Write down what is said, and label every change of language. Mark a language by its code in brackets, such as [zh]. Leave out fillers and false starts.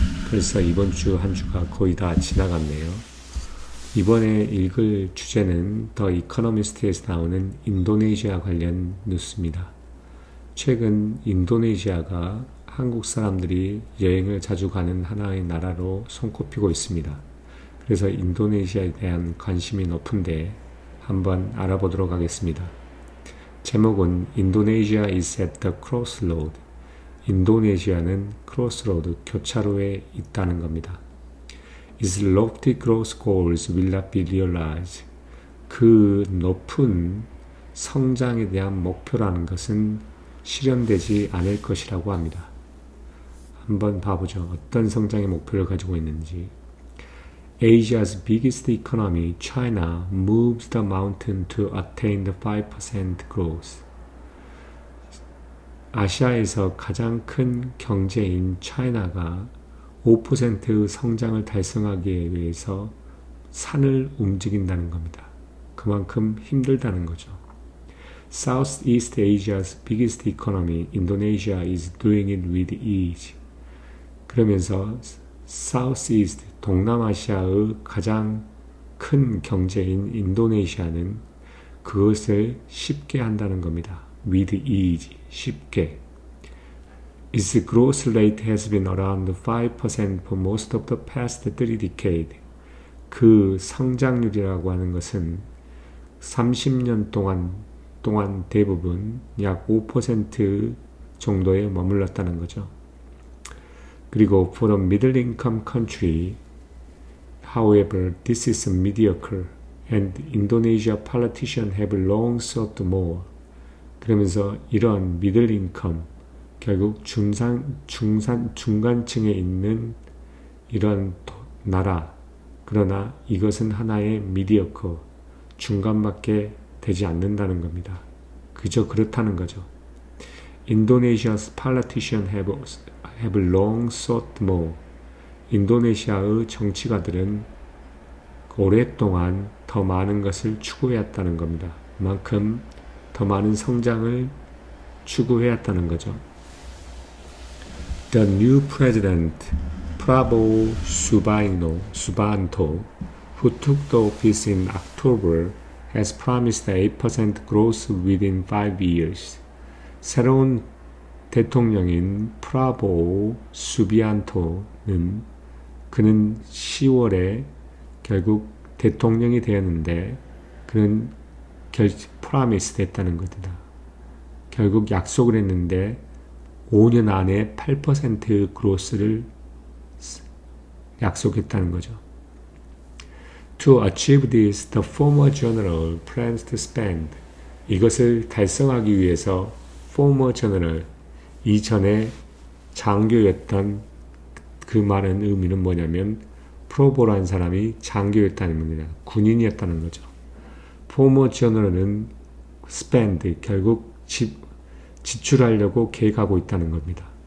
[ko] 그래서 이번 주 한 주가 거의 다 지나갔네요. 이번에 읽을 주제는 더 이코노미스트에서 나오는 인도네시아 관련 뉴스입니다. 최근 인도네시아가 한국 사람들이 여행을 자주 가는 하나의 나라로 손꼽히고 있습니다. 그래서 인도네시아에 대한 관심이 높은데 한번 알아보도록 하겠습니다. 제목은 [en] Indonesia is at the crossroad. [ko] 인도네시아는 크로스로드, 교차로에 있다는 겁니다. [en] Its lofty growth goals will not be realized. [ko] 그 높은 성장에 대한 목표라는 것은 실현되지 않을 것이라고 합니다. 한번 봐보죠. 어떤 성장의 목표를 가지고 있는지. [en] Asia's biggest economy, China, moves the mountain to attain the 5% growth. [ko] 아시아에서 가장 큰 경제인 차이나가 5% 성장을 달성하기 위해서 산을 움직인다는 겁니다. 그만큼 힘들다는 거죠. [en] Southeast Asia's biggest economy, Indonesia is doing it with ease. [ko] 그러면서 Southeast, 동남아시아의 가장 큰 경제인 인도네시아는 그것을 쉽게 한다는 겁니다. [en] With ease, [ko] 쉽게. [en] Its growth rate has been around 5% for most of the past 3 decades. [ko] 그 성장률이라고 하는 것은 30년 동안 대부분 약 5% 정도에 머물렀다는 거죠. 그리고 [en] for a middle income country, however, this is mediocre, and Indonesia politicians have long sought more. [ko] 그러면서 이런 미들 인컴, 결국 중간층에 있는 이런 나라, 그러나 이것은 하나의 미디어커, 중간밖에 되지 않는다는 겁니다. 그저 그렇다는 거죠. [en] Indonesia's politicians have long sought more. [ko] 인도네시아의 정치가들은 오랫동안 더 많은 것을 추구해왔다는 겁니다. 그만큼 더 많은 성장을 추구해왔다는 거죠. [en] The new president, Prabowo Subianto, who took the office in October, has promised 8% growth within 5 years. [ko] 새로운 대통령인 프라보우 수비안토는 그는 10월에 결국 대통령이 되었는데 그는 프라미스 됐다는 겁니다. 결국 약속을 했는데 5년 안에 8% 그로스를 약속했다는 거죠. [en] To achieve this, the former general plans to spend. [ko] 이것을 달성하기 위해서 [en] former general, [ko] 이전에 장교였던 그 말은 의미는 뭐냐면 프로보라는 사람이 장교였다는 겁니다. 군인이었다는 거죠. [en] former general [ko] 은 spend, 결국 지출하려고 계획하고 있다는 겁니다.